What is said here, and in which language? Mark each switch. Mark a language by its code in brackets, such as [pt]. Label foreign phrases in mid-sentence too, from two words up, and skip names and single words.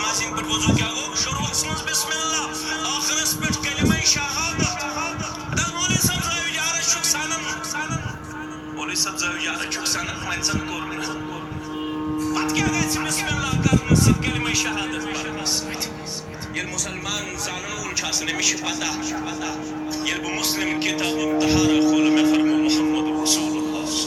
[ks] تم پہ وضو کیا گو شروع مز [ar] بسم اللہ [ks] آخرس پہ کلمہ شہادت مولوی صاحب زاوی یارہ چھک سنن مولوی صاحب زاوی یارہ چھک سنن وۄنۍ زن کوٚر نہٕ پتہٕ کیٛاہ گژھِ [ar] بسم اللہ [ks] کرنہٕ سۭتۍ کلمہ شہادت پرنہٕ سۭتۍ ییٚلہِ مُسلمان زانن وول چھُ آسان أمِس چھِ پتہ ییٚلہِ بہٕ مسلم کتاب طہارہ کھولہٕ مےٚ فرمو [ar] محمد رسول اللہ